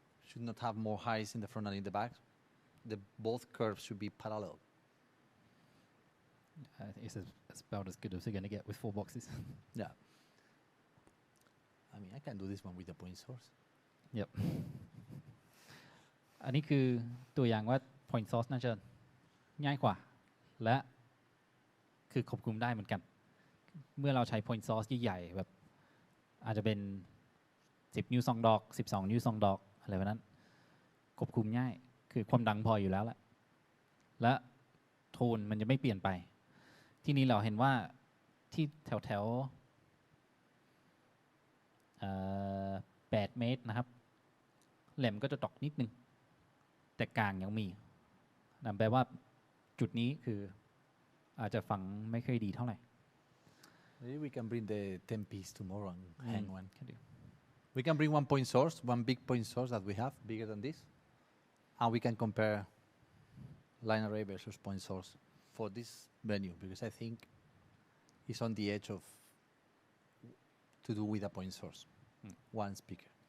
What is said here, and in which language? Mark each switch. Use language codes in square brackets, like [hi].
[en] Should not have more highs in the front than in the back. Both curves should be parallel. It's about as good as you're going to get with 4 boxes. Yeah. I mean, I can do this one with the point source. Yep. [th] อันนี้คือตัวอย่างว่า point source น่าจะง่ายกว่า และคือควบคุมได้เหมือนกัน เมื่อเราใช้ point source ใหญ่ๆแบบอาจจะเป็น10 นิ้ว 2 ดอก 12 นิ้ว 2 ดอกอะไรแบบนั้นควบคุมง่ายคือความดังพออยู่แล้วแหละและโทนมันจะไม่เปลี่ยนไป ที่นี้เราเห็นว่าที่แถว 8 เมตรนะครับแหลมก็จะตกนิดนึงแต่กลางยังมีนั่นแปลว่าจุดนี้คืออาจจะฟังไม่ค่อยดีเท่าไหร่ [en] Maybe we can bring the 10 piece tomorrow and hang one. Can do. We can bring one point source, one big point source that we have, bigger than this, and we can compare line array versus point source for this venue because I think it's on the edge of to do with a point source, one speaker.